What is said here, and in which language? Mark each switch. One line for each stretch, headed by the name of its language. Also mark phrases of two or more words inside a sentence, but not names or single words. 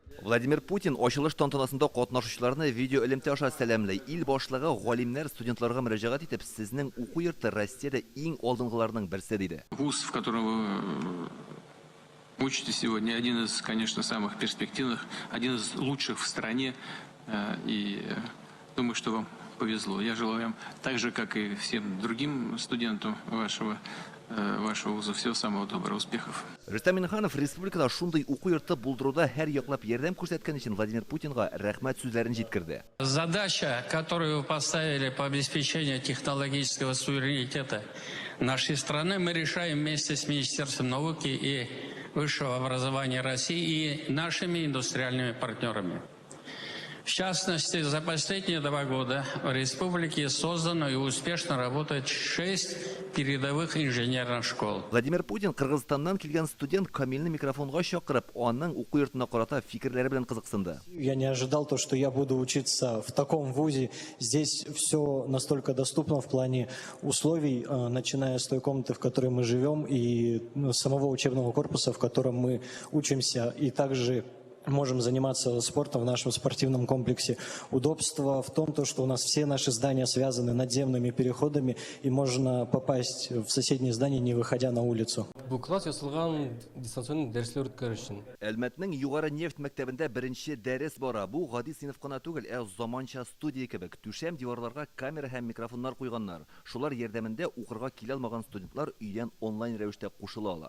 Tatar: Владимир Путин ачылыш тантанасында катнашучыларны видео элемтә аша сәламлый. Ил башлыгы галимнәр студентларга мөрәҗәгать итеп, сезнең уку йорты Россиядә иң алдынгыларның берсе диде.
Russian: Вуз, в котором вы учитесь сегодня, один из, конечно, самых перспективных, один из лучших в стране. И думаю, что вам повезло. Я желаю вам так же, как и всем другим студентам вашего вуза, всего самого доброго, успехов.
Tatar: Рөстәм Миннеханов республикада шундый уку йорты булдыруда һәр яклап ярдәм күрсәткән өчен Владимир Путинга рәхмәт сүзләрен җиткерде.
Russian: Задача, которую вы поставили по обеспечению технологического суверенитета нашей страны, мы решаем вместе с Министерством науки и высшего образования России и нашими индустриальными партнерами. В частности, за последние 2 года в республике создано и успешно работает 6 передовых инженерных школ.
Tatar: Владимир Путин Кыргызстаннан килгән студент Камилне микрофонга чакырып, аның уку йортына карата фикерләре белән кызыксынды.
Russian: Я не ожидал то, что я буду учиться в таком вузе. Здесь все настолько доступно в плане условий, начиная с той комнаты, в которой мы живем, и самого учебного корпуса, в котором мы учимся, и также можем заниматься спортом в нашем спортивном комплексе. Удобство в том, что у нас все наши здания связаны надземными переходами, и можно попасть в соседнее здание, не выходя на улицу.
Tatar: Бу класс ясалган дистанцион дәресләр үткәрү өчен. Әлмәтнең югары нефть мәктәбендә беренче дәрес бара. Бу гади сыйныф кына түгел, заманча студия кебек. Түшәм диварларга камера һәм микрофоннар куйганнар. Шулар ярдәмендә укырга килә алмаган студентлар өйдән онлайн рәвештә кушыла ала.